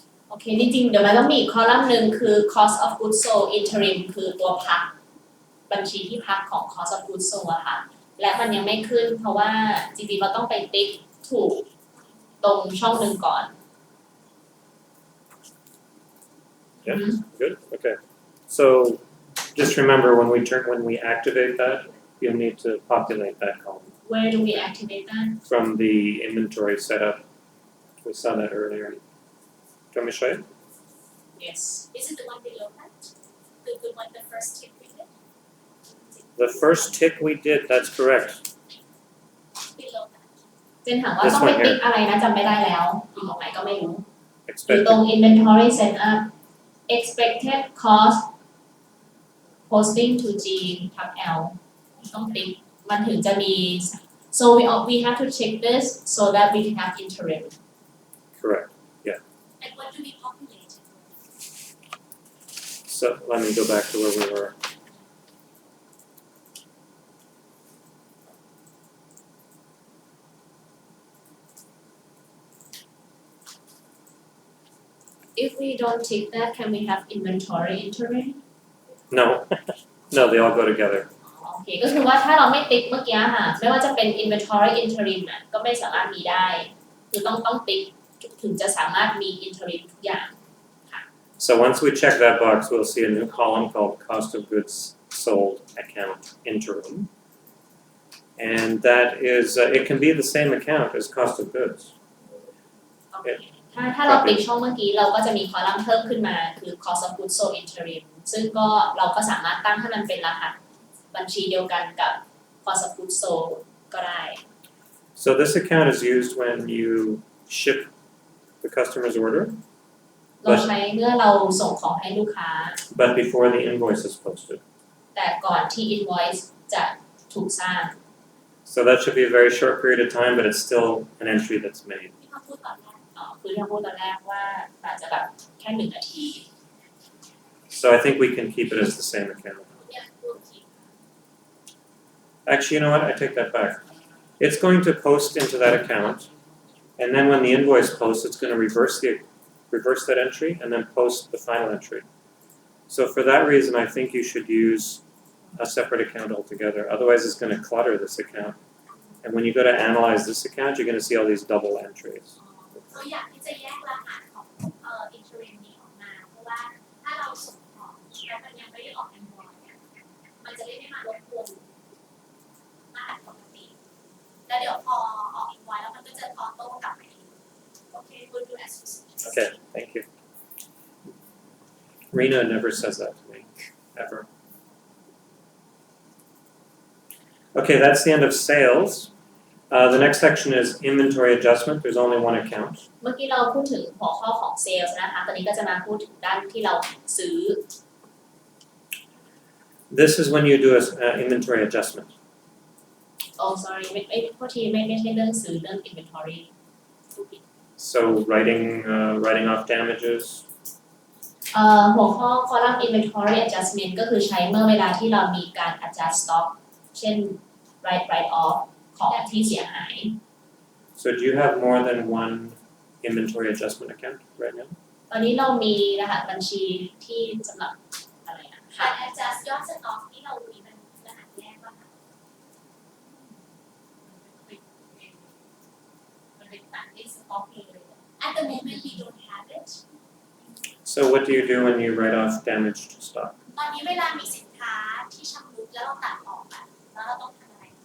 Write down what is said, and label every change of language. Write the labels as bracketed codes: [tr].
[th] โอเคจริงๆเดี๋ยวมันต้องมีอีกคอลัมน์หนึ่งคือ cost of goods sold interim คือตัวพักบัญชีที่พักของ cost of goods sold อะค่ะและมันยังไม่ขึ้นเพราะว่าจริงๆเราต้องไปติ๊กถูกตรงช่องหนึ่งก่อน [en] Yeah, good, okay. So just remember when we activate that, you'll need to populate that column Where do we activate that from the inventory setup. We saw that earlier. Do you want me to show you? Yes Is it the one below that? The one the first tip we did? The first tick we did, that's correct. Below that. [th] เจนถามว่าต้องไปติ๊กอะไรนะจำไม่ได้แล้วอยู่ตรงไหนก็ไม่รู้อยู่ตรง [en] Expected. inventory setup expected cost posting to G [th] ทับ L ต้องติ๊กมันถึงจะมี [en] so we have to check this so that we can have interim Correct. And what do we populate? So let me go back to where we were. if we don't tick that can we have inventory entry No, no, they all go together. [th] โอเคก็คือว่าถ้าเราไม่ติ๊กเมื่อกี้ค่ะไม่ว่าจะเป็น inventory interim น่ะก็ไม่สามารถมีได้คือต้องติ๊กถึงจะสามารถมี interim ทุกอย่าง [en] So once we check that box, we'll see a new column called cost of goods sold account interim. And that is, it can be the same account as cost of goods. [th] ถ้าเราติ๊กช่องเมื่อกี้เราก็จะมีคอลัมน์เพิ่มขึ้นมาคือ cost of goods sold interim ซึ่งก็เราก็สามารถตั้งให้มันเป็นรหัสบัญชีเดียวกันกับ cost of goods sold ก็ได้ [en] So this account is used when you ship the customer's order, [th] เราใช้เมื่อเราส่งของให้ลูกค้า [en] but before the invoice is posted. [th] แต่ก่อนที่ invoice จะถูกสร้าง [en] So that should be a very short period of time, but it's still an entry that's made. [th] ที่เขาพูดตอนแรก คือที่เราพูดตอนแรกว่าอาจจะแบบแค่1 นาที [en] So I think we can keep it as the same account. [th] เนี่ยพูดที [en] Actually, you know what? I take that back. It's going to post into that account, and then when the invoice posts, it's going to reverse that entry and then post the final entry. So for that reason, I think you should use a separate account altogether. Otherwise, it's going to clutter this account. And when you go to analyze this account, you're going to see all these double entries. [th] ตัวอย่างที่จะแยกรหัสของinterim นี้ออกมาเพราะว่าถ้าเราส่งของแล้วมันยังไม่ได้ออกinvoiceเนี่ยมันจะได้ไม่มารบกวนรหัสปกติแล้วเดี๋ยวพอออกinvoiceแล้วมันก็จะออโต้กลับมาเองโอเค [en] we'll do as you suggest. Okay, thank you. Rena never says that to me, ever. Okay, that's the end of sales. The next section is inventory adjustment. There's only one account. [th] เมื่อกี้เราพูดถึงหัวข้อของ sales นะคะตอนนี้ก็จะมาพูดถึงด้านที่เราซื้อ [en] This is when you do an inventory adjustment. oh sorry [th] ไม่โทษทีไม่ใช่เรื่องซื้อเรื่อง inventory [en] So writing off damages. [th] หัวข้อ column inventory adjustment ก็คือใช้เมื่อเวลาที่เรามีการ adjust stock เช่น write off ของที่เสียหาย [en] So do you have more than one inventory adjustment account right now? [th] ตอนนี้เรามีรหัสบัญชีที่สำหรับอะไรนะ การ adjust ยอดสต็อกที่เรามีมันรหัสแยกป่ะคะมันเป็นต่างที่สต็อกเองเลย [en] At the moment we don't have it. So what do you do when you write off damaged stock? [th] ตอนนี้เวลามีสินค้าที่ชำรุดแล้วเราตัดออกอะแล้วเราต้องทำอะไร